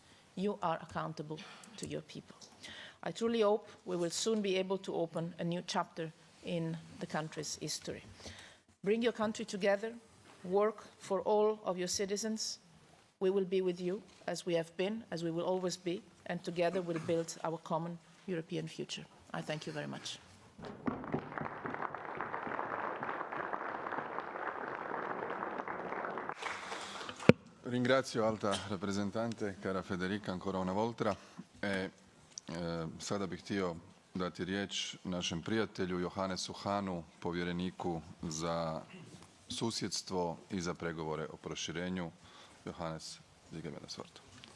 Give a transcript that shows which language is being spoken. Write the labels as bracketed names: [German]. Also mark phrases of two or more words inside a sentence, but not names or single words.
[English] You are accountable to your people. I truly hope we will soon be able to open a new chapter in the country's history. Bring your country together, work for all of your citizens. We will be with you, as we have been, as we will always be, and together we'll build our common European future. I thank you very much. [Italian] Ringrazio Alta rappresentante, cara Federica, ancora una volta. [Croatian] Sada bih htio dati riječ našem prijatelju Johannesu Hahnu, povjereniku za susjedstvo i za pregovore o proširenju. Johannes, digaj me na svrtu.